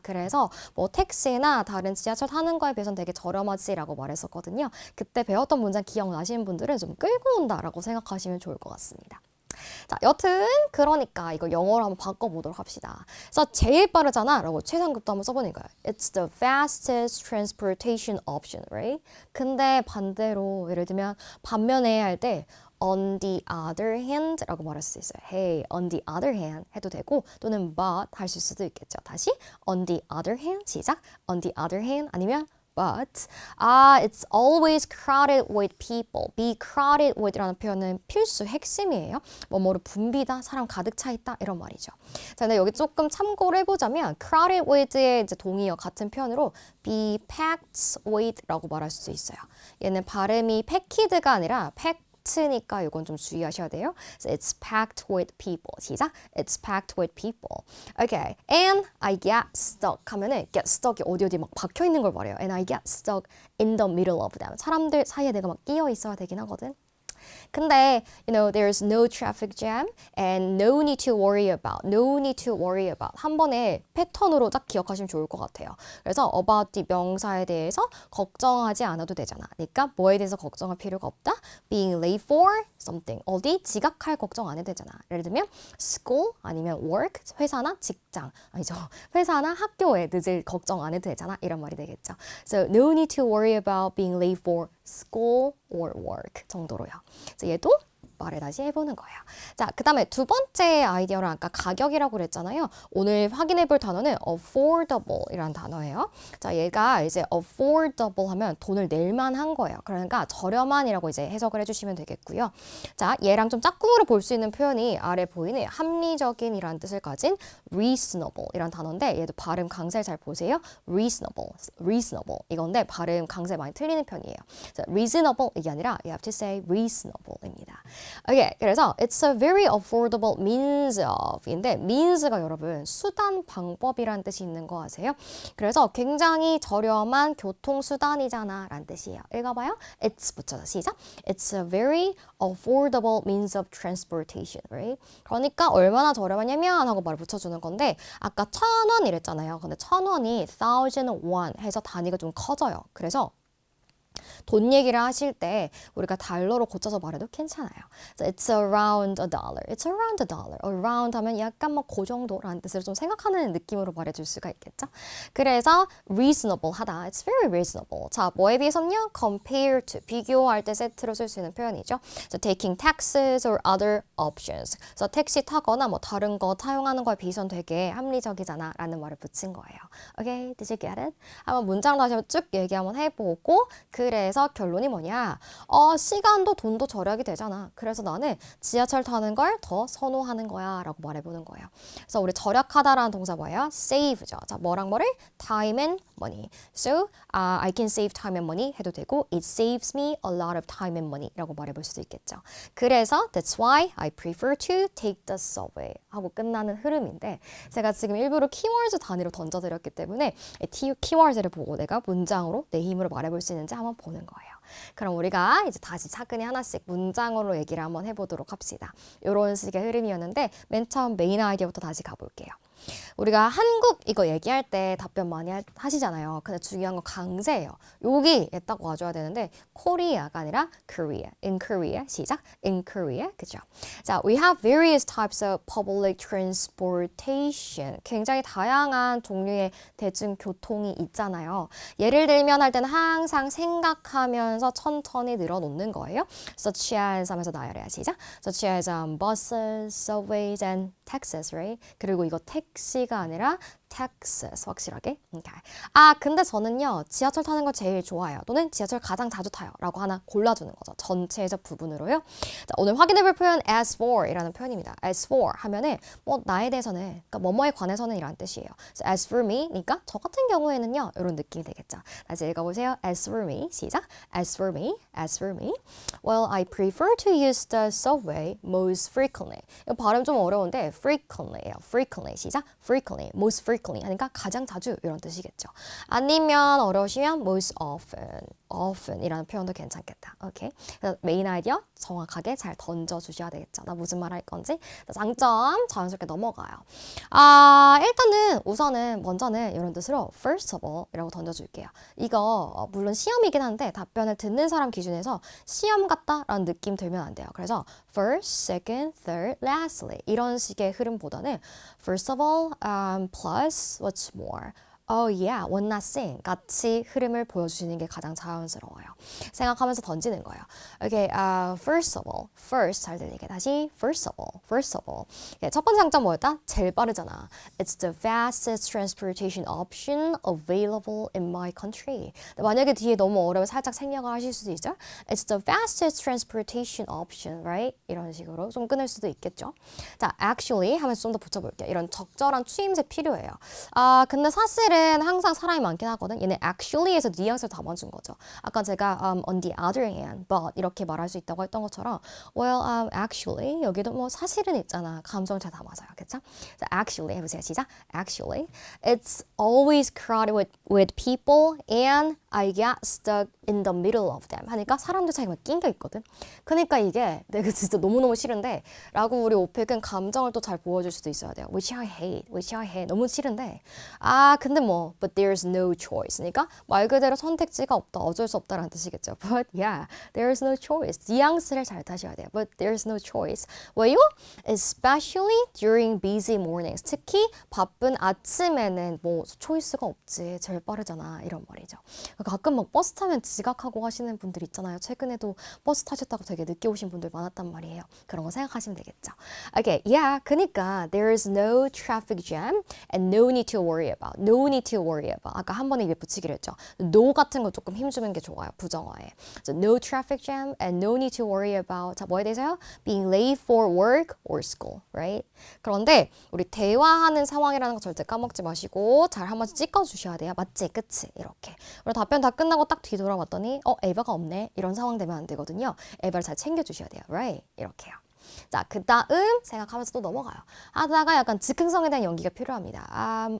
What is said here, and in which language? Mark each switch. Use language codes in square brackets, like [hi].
[ko] 그래서 뭐 택시나 다른 지하철 타는 거에 비해서는 되게 저렴하지 라고 말했었거든요. 그때 배웠던 문장 기억나시는 분들은 좀 끌고 온다 라고 생각하시면 좋을 것 같습니다. 자, 여튼 그러니까 이거 영어로 한번 바꿔보도록 합시다. 그래서 제일 빠르잖아 라고 최상급도 한번 써보는 거예요. [en] It's the fastest transportation option, right? [ko] 근데 반대로 예를 들면 반면에 할 때 [en] on the other hand [ko] 라고 말할 수 있어요. Hey, [en] on the other hand [ko] 해도 되고 또는 but 하실 수도 있겠죠. 다시 [en] on the other hand 시작. on the other hand [ko] 아니면 [en] but it's always crowded with people. be crowded with [ko] 라는 표현은 필수 핵심이에요. 뭐뭐를 붐비다, 사람 가득 차 있다 이런 말이죠. 자, 근데 여기 조금 참고를 해보자면 crowded with의 이제 동의어 같은 표현으로 [en] be packed with [ko] 라고 말할 수 있어요. 얘는 발음이 packed가 아니라 ni까 이건 좀 주의하셔야 돼요. [en] So it's packed with people. 시작. It's packed with people. Okay. And I get stuck [ko] 하면은 [en] get stuck [ko] 이 어디 막 박혀 있는 걸 말해요. [en] And I get stuck in the middle of them. [ko] 사람들 사이에 내가 막 끼어 있어야 되긴 하거든. [en] 근데 there's no traffic jam and no need to worry about. no need to worry about. [ko] 한 번에 패턴으로 딱 기억하시면 좋을 것 같아요. 그래서 about the 명사에 대해서 걱정하지 않아도 되잖아. 그러니까 뭐에 대해서 걱정할 필요가 없다. [en] being late for something. [ko] 어디 지각할 걱정 안 해도 되잖아. 예를 들면 school 아니면 work. 회사나 직장. 아니죠. 회사나 학교에 늦을 걱정 안 해도 되잖아. 이런 말이 되겠죠. [en] So no need to worry about being late for school or work [ko] 정도로요. 그래서 얘도 말을 다시 해보는 거예요. 자, 그 다음에 2번째 아이디어는 아까 가격이라고 그랬잖아요. 오늘 확인해 볼 단어는 affordable 이라는 단어예요. 자, 얘가 이제 affordable 하면 돈을 낼 만한 거예요. 그러니까 저렴한이라고 이제 해석을 해주시면 되겠고요. 자, 얘랑 좀 짝꿍으로 볼 수 있는 표현이 아래 보이는 합리적인 이라는 뜻을 가진 reasonable 이라는 단어인데 얘도 발음 강세 잘 보세요. reasonable 이건데 발음 강세 많이 틀리는 편이에요. 자, reasonable 이게 아니라 you have to say reasonable입니다. Okay, 그래서 [en] it's a very affordable means of [ko] 인데 means가 여러분 수단 방법이란 뜻이 있는 거 아세요? 그래서 굉장히 저렴한 교통수단이잖아 라는 뜻이에요. 읽어봐요. It's 붙여서 시작. [en] It's a very affordable means of transportation, right? [ko] 그러니까 얼마나 저렴하냐면 하고 말을 붙여주는 건데 아까 1,000원 이랬잖아요. 근데 1,000원이 1,001 해서 단위가 좀 커져요. 그래서 돈 얘기를 하실 때 우리가 달러로 고쳐서 말해도 괜찮아요. [en] So it's around a dollar. It's around a dollar. [ko] Around 하면 약간 뭐 그 정도라는 뜻으로 좀 생각하는 느낌으로 말해줄 수가 있겠죠. 그래서 reasonable 하다. [en] It's very reasonable. [ko] 자, 뭐에 비해서는요? [en] compare to. [ko] 비교할 때 세트로 쓸 수 있는 표현이죠. [en] So taking taxes or other options. [ko] 그래서 택시 타거나 뭐 다른 거 사용하는 거에 비해서는 되게 합리적이잖아 라는 말을 붙인 거예요. [en] Okay, did you get it? [ko] 한번 문장 다시 쭉 얘기 한번 해보고 그래서 그래서 결론이 뭐냐? 시간도 돈도 절약이 되잖아. 그래서 나는 지하철 타는 걸 더 선호하는 거야 라고 말해보는 거예요. 그래서 우리 절약하다라는 동사 뭐예요? save죠. 자, 뭐랑 뭐를? time and money. [en] So, I can save time and money [ko] 해도 되고 [en] it saves me a lot of time and money [ko] 라고 말해볼 수도 있겠죠. 그래서 [en] that's why I prefer to take the subway [ko] 하고 끝나는 흐름인데 제가 지금 일부러 키워드 단위로 던져드렸기 때문에 키워드를 보고 내가 문장으로 내 힘으로 말해볼 수 있는지 한번 보는 거예요. 그럼 우리가 이제 다시 차근히 하나씩 문장으로 얘기를 한번 해보도록 합시다. 이런 식의 흐름이었는데 맨 처음 메인 아이디어부터 다시 가볼게요. 우리가 한국 이거 얘기할 때 답변 많이 하시잖아요. 근데 중요한 건 강세예요. 여기에 딱 와줘야 되는데 코리아가 아니라 Korea. [en] In Korea. 시작. In Korea. 그죠? 자, we have various types of public transportation. [ko] 굉장히 다양한 종류의 대중교통이 있잖아요. 예를 들면 할 때는 항상 생각하면서 천천히 늘어놓는 거예요. Such as 하면서 나열해야 시작. [en] Such as buses, subways, and taxis, right? [ko] 그리고 이거 택시가 아니라 taxis 확실하게. [en] Okay. [ko] 근데 저는요 지하철 타는 거 제일 좋아해요. 또는 지하철 가장 자주 타요. 라고 하나 골라주는 거죠. 전체적 부분으로요. 자, 오늘 확인해볼 표현 as for 이라는 표현입니다. as for 하면은 뭐 나에 대해서는 그러니까 뭐뭐에 관해서는 이란 뜻이에요. [en] So, as for me [ko] 그러니까 저 같은 경우에는요 이런 느낌이 되겠죠. 다시 읽어보세요. as for me 시작. [en] as for me as for me well I prefer to use the subway most frequently. [ko] 이거 발음 좀 어려운데 frequently예요. frequently 시작. [en] frequently most frequently [ko] 하니까 가장 자주 이런 뜻이겠죠. 아니면 어려우시면 most often 이라는 표현도 괜찮겠다. 오케이. 그래서 메인 아이디어 정확하게 잘 던져주셔야 되겠죠. 나 무슨 말 할 건지. 장점 자연스럽게 넘어가요. 일단은 우선은 먼저는 이런 뜻으로 first of all 이라고 던져줄게요. 이거 물론 시험이긴 한데 답변을 듣는 사람 기준에서 시험 같다라는 느낌 들면 안 돼요. 그래서 [en] first, second, third, lastly [ko] 이런 식의 흐름보다는 [en] first of all, plus what's more. Oh yeah, one last thing [ko] 같이 흐름을 보여주시는 게 가장 자연스러워요. 생각하면서 던지는 거예요. [en] Okay, first of all, first [ko] 잘 들리게 다시 [en] first of all. [ko] 첫 번째 장점 뭐였다? 제일 빠르잖아. [en] It's the fastest transportation option available in my country. [ko] 만약에 뒤에 너무 어려워 살짝 생략을 하실 수도 있죠. [en] It's the fastest transportation option, right? [ko] 이런 식으로 좀 끊을 수도 있겠죠. 자, actually 하면서 좀 더 붙여볼게요. 이런 적절한 추임새 필요해요. 근데 사실은 항상 사람이 많긴 하거든. 얘는 actually에서 뉘앙스를 담아준 거죠. 아까 제가 on the other hand, but 이렇게 말할 수 있다고 했던 것처럼 [en] well, actually [ko] 여기도 뭐 사실은 있잖아. 감정을 잘 담아줘요. 그렇죠? 자, actually 해보세요. 시작. [en] Actually, it's always crowded with people and I get stuck in the middle of them. [ko] 하니까 사람들 사이에 막 낑겨 있거든. 그러니까 이게 내가 진짜 너무너무 싫은데 라고 우리 오펙은 감정을 또 잘 보여줄 수도 있어야 돼요. [en] which I hate. [ko] 너무 싫은데 근데 뭐 [en] but there's no choice. [ko] 그러니까 말 그대로 선택지가 없다. 어쩔 수 없다라는 뜻이겠죠. [en] But yeah, there's no choice. [ko] 뉘앙스를 잘 타셔야 돼요. [en] But there's no choice. [ko] 왜요? [en] Especially during busy mornings. [ko] 특히 바쁜 아침에는 뭐 초이스가 없지. 제일 빠르잖아. 이런 말이죠. 가끔 막 버스 타면 지각하고 하시는 분들 있잖아요. 최근에도 버스 타셨다고 되게 늦게 오신 분들 많았단 말이에요. 그런 거 생각하시면 되겠죠. [en] Okay, yeah. 그러니까 there's no traffic jam and no need to worry about. No need to worry about. [ko] 아까 한 번에 입에 붙이기로 했죠. no 같은 거 조금 힘주는 게 좋아요. 부정어에. [en] So, no traffic jam and no need to worry about. [ko] 자, 뭐에 대해서요? [en] Being late for work or school, right? [ko] 그런데 우리 대화하는 상황이라는 거 절대 까먹지 마시고 잘 한 번씩 찍어주셔야 돼요. 맞지? 그치? 이렇게. 그리고 답변 다 끝나고 딱 뒤돌아봤더니 에바가 없네. 이런 상황 되면 안 되거든요. 에바를 잘 챙겨주셔야 돼요. [en] right? [ko] 이렇게요. 자, 그 다음 생각하면서 또 넘어가요. 하다가 약간 즉흥성에 대한 연기가 필요합니다.